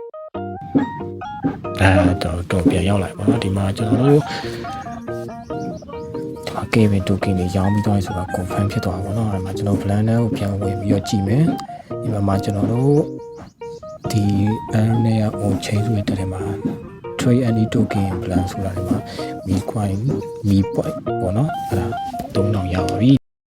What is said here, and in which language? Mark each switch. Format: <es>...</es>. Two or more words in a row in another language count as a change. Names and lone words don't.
<my>တော့ပြန်ရောက်လာပါတော့ဒီမှာကျွန်တော်တို့Kevin token တွေရောင်းပြီးသွားပြီဆိုတာ confirm ဖြစ်သွားပါတော့အဲ့မှာကျွန်တော် plan ကိုပြန်ဝင်ပြီးတော့ကြည့်မယ်ဒီမှာကျွန်တော်တို့ဒီ bank နဲ့</my> <en>on chain</en> <my>ဆိုတဲ့ထဲမှာ</my> <en>trade any token plan</en> <my>ဆိုတာဒီမှာ mi coin mi point ပေါ့နော်အဲ့ဒါ3000ရပါပြီ</my>